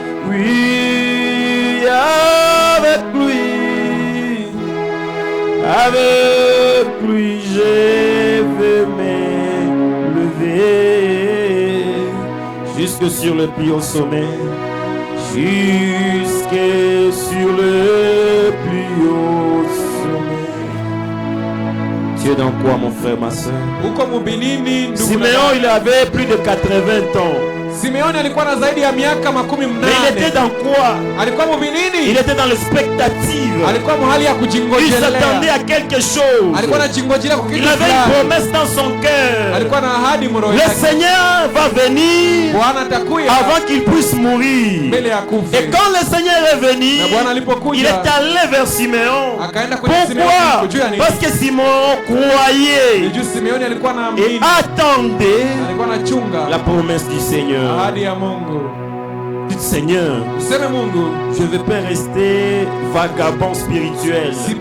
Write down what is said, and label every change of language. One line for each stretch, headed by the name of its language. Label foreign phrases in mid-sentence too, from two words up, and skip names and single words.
French: Oui, avec lui, je vais m'élever jusque sur le plus haut sommet, jusque sur le plus haut sommet. Tu es dans quoi, mon frère, ma soeur? Siméon, il avait plus de 80 ans.
Swahili: Simeoni alikuwa na zaidi ya miaka 18.
French: Il était dans quoi?
Swahili: Alikuwa mbinini.
French: Il était dans l'expectative.
Swahili: Alikuwa mahali ya kujingojelea.
French: Il s'attendait à quelque chose.
Swahili: Alikuwa anajingojelea kwa kitu fulani.
French: Il avait une promesse dans son cœur.
Swahili: Alikuwa na ahadi moyoni mwake.
French: Le Seigneur va venir.
Swahili: Bwana atakuja
French: avant qu'il puisse mourir.
Swahili: Mbele ya kufa.
French: Et quand le Seigneur est venu,
Swahili: na Bwana alipokuja,
French: il est allé vers Simeon.
Swahili: Akaenda kwenye Simeon.
French: Pourquoi? Parce que Simeon croyait. Et attendait la promesse du Seigneur. Dites Seigneur, je ne veux pas rester vagabond spirituel.